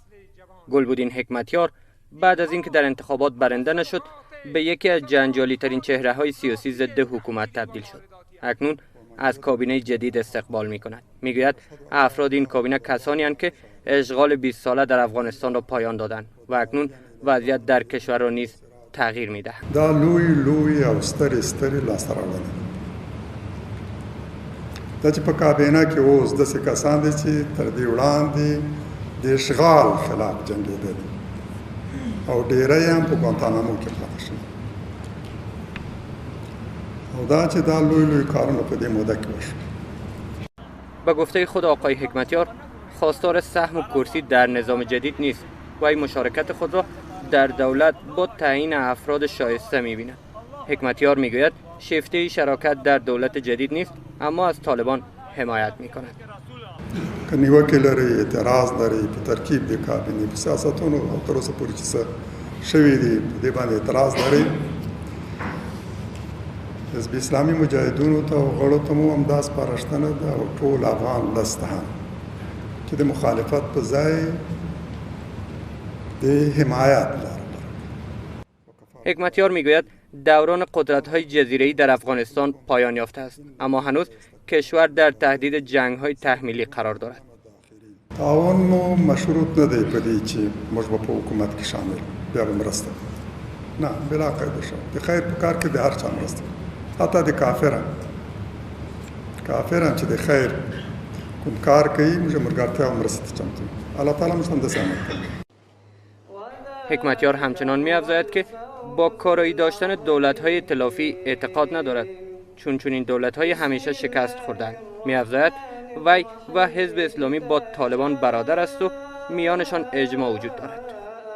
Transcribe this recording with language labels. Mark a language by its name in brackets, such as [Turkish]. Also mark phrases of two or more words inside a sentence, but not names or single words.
[Persian] گلبدین حکمتیار بعد از اینکه در انتخابات برنده نشد، به یکی از جنجالی ترین چهره های سیاسی ضد حکومت تبدیل شد. اکنون از کابینه جدید استقبال می کند. می گوید افراد این کابینه کسانی هستند که اشغال 20 ساله در افغانستان را پایان دادند و اکنون وضعیت در کشور را نیز تغییر می دهند. [Pashto] دا لوی او سترې لاسته راوړنې دا چې په کابینه کې اوس داسې کسان دي چې تر دې وړاندې د اشغال خلاف جنګېدل او ډېری هم په ګوانتانامو کې پاتې شوي او دا چې دا لوی کارونه په دې موده کې وشول. [Persian] به گفته خود آقای حکمتیار، خواستار سهم و کرسی در نظام جدید نیست و این مشارکت خود را در دولت با تعیین افراد شایسته می‌بیند. حکمتیار میگوید شیفته شراکت در دولت جدید نیست، اما از طالبان حمایت می‌کند. [Pashto] که نیوکې لري، اعتراض لري په ترکیب د کابینې په سیاستونو او تر اوسه پورې چې څه شوي دي په دې باندې اعتراض لري، حزب اسلامي مجاهدینو ته او غړو ته مو همدا سپارښتنه ده او ټول افغان ولس ته هم چې د مخالفت په ځای د حمایت لاره. [Persian] حکمتیار میگوید دوران قدرت‌های جزیره‌ای در افغانستان پایان یافته است، اما هنوز کشور در تهدید جنگ‌های تحمیلی قرار دارد. [Pashto] تعاون مو مشروط نه دی په دې چې موږ به په حکومت کې شامل بیا به مرسته نه بلا قاعده شو د خیر په کار کې د هر چا مرسته حتی د کافران چې د خیر کوم کار کوي موږ ملګرتیا او مرسته چمتو الله تعالی موږ هم داسې عمل کوي. [Persian] حکمتیار همچنان می‌افزاید که با کارایی داشتن دولت‌های ائتلافی اعتقاد ندارد، چون این دولت‌های همیشه شکست خوردند. می‌افزاید وی و حزب اسلامی با طالبان برادر است و میانشان اجماع وجود دارد.